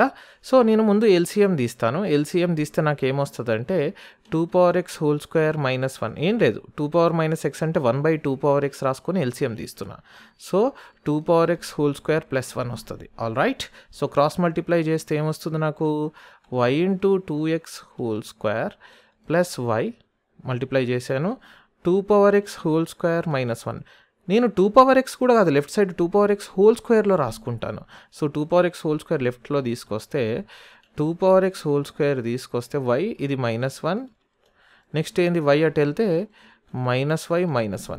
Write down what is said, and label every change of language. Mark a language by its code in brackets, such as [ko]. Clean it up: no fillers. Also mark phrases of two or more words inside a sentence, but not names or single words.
[te] సో నేను ముందు ఎల్సిఎం తీస్తాను. ఎల్సిఎం తీస్తే నాకు ఏమొస్తుంది అంటే 2^x² -1 ఏం లేదు, 2 x అంటే 1/2 x రాసుకొని ఎల్సిఎం తీస్తున్నా. సో 2^x² +1 వస్తుంది. [en] all right. [te] సో [en] cross multiply [te] చేస్తే ఏమొస్తుంది నాకు y × 2x² + y మల్టిప్లై చేశాను 2^x² -1. నేను 2x కూడా కాదు, [en] left side [te] 2^x² రాసుకుంటాను. సో 2^x² లెఫ్ట్లో తీసుకొస్తే 2^x² తీసుకొస్తే y ఇది -1. నెక్స్ట్ ఏంది y అటు వెళ్తే -y -1.